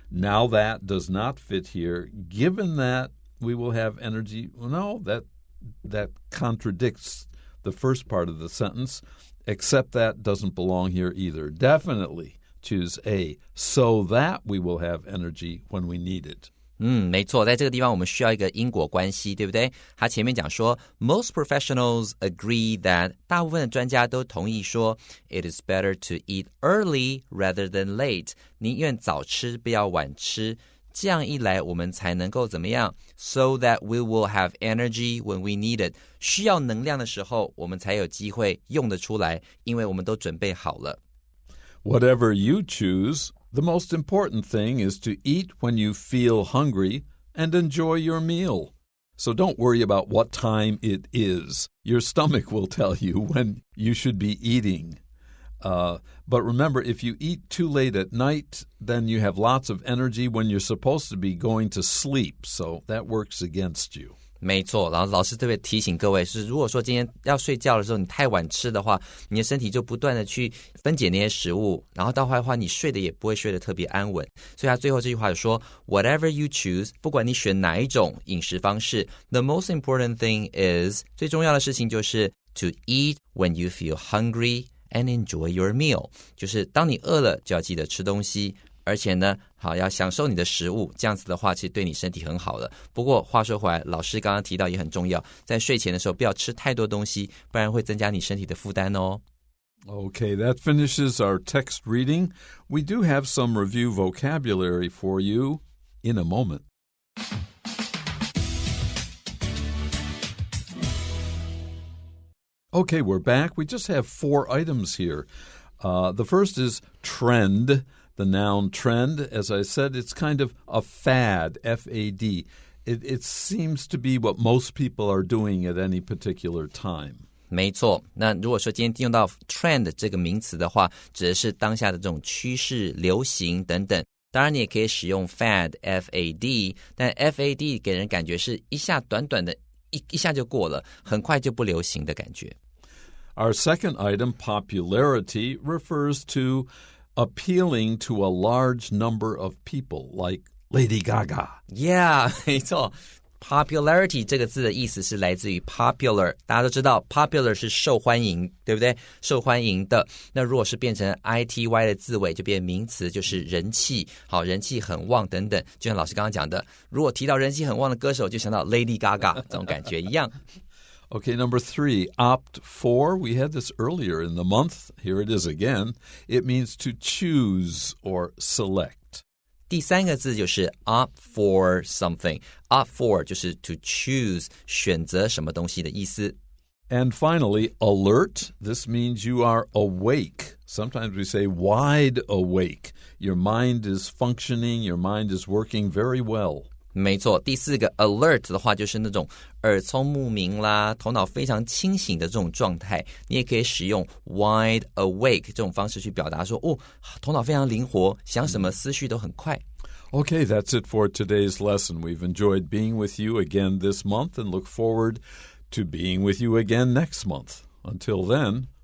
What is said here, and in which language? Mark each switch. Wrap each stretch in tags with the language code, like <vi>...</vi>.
<en>Now that does not fit here. Given that we will have energy, no, that contradicts the first part of the sentence, except that doesn't belong here either. Definitely choose A, so that we will have energy when we need it.</en> <zh>没错，在这个地方我们需要一个因果关系，对不对？他前面讲说</zh> <en>Most professionals agree that</en> <zh>大部分的专家都同意说</zh> <en>It is better to eat early rather than late.</en> <zh>宁愿早吃不要晚吃，这样一来我们才能够怎么样</zh> <en>So that we will have energy when we need it.</en> <zh>需要能量的时候我们才有机会用得出来，因为我们都准备好了。</zh> <en>Whatever you choose,The most important thing is to eat when you feel hungry and enjoy your meal. So don't worry about what time it is. Your stomach will tell you when you should be eating. But remember, if you eat too late at night, then you have lots of energy when you're supposed to be going to sleep. So that works against you.</en> <zh>没错，然后老师特别提醒各位是，如果说今天要睡觉的时候你太晚吃的话，你的身体就不断的去分解那些食物，然后到后来的话你睡的也不会睡得特别安稳。所以他最后这句话就说</zh> <en>Whatever you choose,</en> <zh>不管你选哪一种饮食方式</zh> <en>The most important thing is</en> <zh>最重要的事情就是</zh> <en>To eat when you feel hungry and enjoy your meal</en> <zh>就是当你饿了就要记得吃东西，而且呢好要享受你的食物，这样子的话其实对你身体很好的。不过话说回来，老师刚刚提到也很重要，在睡前的时候不要吃太多东西，不然会增加你身体的负担哦。</zh> <en>Okay, that finishes our text reading. We do have some review vocabulary for you in a moment. Okay, we're back. We just have 4 items here. The first is trend.The noun trend, as I said, it's kind of a fad, F-A-D. It seems to be what most people are doing at any particular time.</en> <zh>没错，那如果说今天用到 trend 这个名词的话，指的是当下的这种趋势、流行等等。当然你也可以使用 fad, F-A-D, 但 F-A-D 给人感觉是一下短短的一下就过了，很快就不流行的感觉。</zh> <en>Our second item, popularity, refers to appealing to a large number of people, like Lady Gaga.</en> <zh>Yeah, 没错。 Popularity 这个字的意思是来自于 popular， 大家都知道 popular 是受欢迎，对不对？受欢迎的。那如果是变成 ity 的字尾，就变名词，就是人气，好，人气很旺等等。就像老师刚刚讲的，如果提到人气很旺的歌手，就想到 Lady Gaga 这种感觉一样。</zh> <en>Okay, number 3, opt for. We had this earlier in the month. Here it is again. It means to choose or select.</en> <zh>第3个字就是 opt for something. Opt for 就是</zh> <en>to choose,</en> <zh>选择什么东西的意思。</zh> <en>And finally, alert. This means you are awake. Sometimes we say wide awake. Your mind is functioning. Your mind is working very well.</en> <zh>没错，第4个 alert 的话就是那种耳聪目明啦，头脑非常清醒的这种状态。你也可以使用 wide awake 这种方式去表达说，哦，头脑非常灵活，想什么思绪都很快。</zh> <en>Okay, that's it for today's lesson. We've enjoyed being with you again this month and look forward to being with you again next month. Until then,</en>